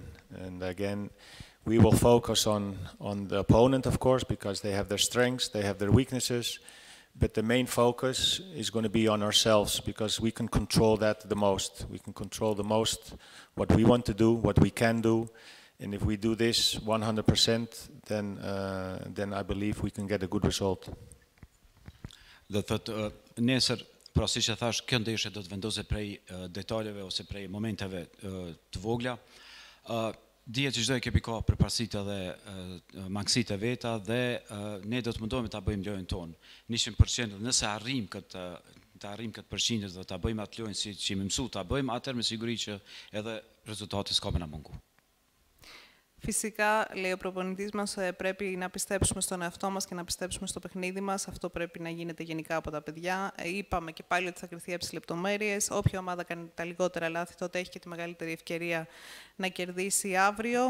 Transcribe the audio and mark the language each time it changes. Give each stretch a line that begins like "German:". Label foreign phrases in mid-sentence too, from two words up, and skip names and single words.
English: And again, we will focus on the opponent, of course, because they have their strengths, they have their weaknesses. But the main focus is going to be on ourselves, because we can control that the most. We can control the most what we want to do, what we can do. And if we do this 100%, then I believe we can get a good result.
Albanian: Dhe thotë nesër, pra siç e thash, kjo ndeshje do të vendoset prej detajeve ose prej momenteve të vogla. Dihet që çdo ekip ka përparësitë dhe mangësitë e veta, dhe ne do të mundohemi ta bëjmë lojën tonë 100%. Nëse arrijm këtë përqindje dhe ta bëjmë atë lojën siç jemi mësuar ta bëjmë, atëherë me siguri që edhe rezultati s'ka më na mungu.
Greek: Φυσικά, λέει ο προπονητής μας, πρέπει να πιστέψουμε στον εαυτό μας και να πιστέψουμε στο παιχνίδι μας. Αυτό πρέπει να γίνεται γενικά από τα παιδιά. Είπαμε και πάλι ότι θα κριθεί από τις λεπτομέρειες. Όποια ομάδα κάνει τα λιγότερα λάθη, τότε έχει και τη μεγαλύτερη ευκαιρία να κερδίσει αύριο.